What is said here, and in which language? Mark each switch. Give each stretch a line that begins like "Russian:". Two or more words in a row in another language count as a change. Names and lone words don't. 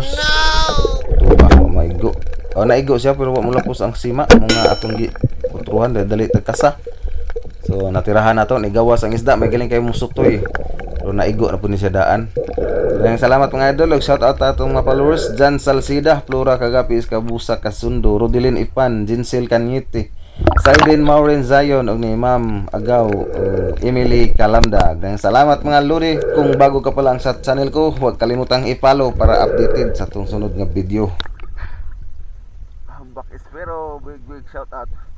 Cebuano: To ba maigo. O naigo siya pero wa mulapos ang sima mga atong utruhan dali tagkasa. So natirahan nato ni gawas ang isda may galing kay musutoy. Pero naigo na po ni siya daan.
Filipino: Maraming salamat mga idol.
English: Shout out
Cebuano: atong mga followers. Jan Salcida, Flora Kagapis, Kabusa, Kasundo, Rodilin Ipan, Jinsel Kanyiti, Saiden Maureen Zion, og ni Ma'am Agaw, Emily Kalamda.
Filipino: Maraming salamat mga luri. Kung bago ka pa lang sa channel ko, huwag kalimutang i-follow para updated sa itong
Cebuano: sunod nga video.
English: Bak espero, big shout out.